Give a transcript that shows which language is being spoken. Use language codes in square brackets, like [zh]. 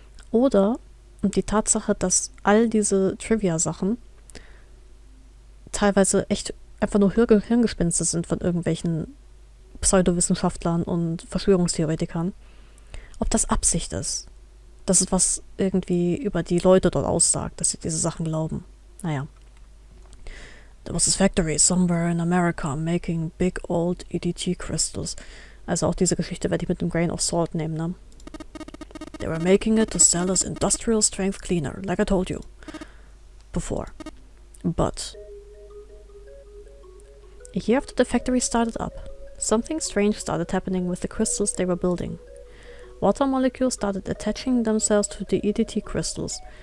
[de] Oder die Tatsache, dass all diese Trivia-Sachen teilweise echt einfach nur Hirngespinste sind von irgendwelchen Pseudowissenschaftlern und Verschwörungstheoretikern. Ob das Absicht ist. Das ist was irgendwie über die Leute dort aussagt, dass sie diese Sachen glauben. Naja. [en] There was this factory somewhere in America making big old EDT crystals. [de] Also auch diese Geschichte werde ich mit einem [en] grain of salt [de] nehmen, ne? [en] They were making it to sell as industrial strength cleaner, like I told you before. But a year after the factory started up, something strange started happening with the crystals they were building. Water molecules started attaching themselves to the EDT crystals.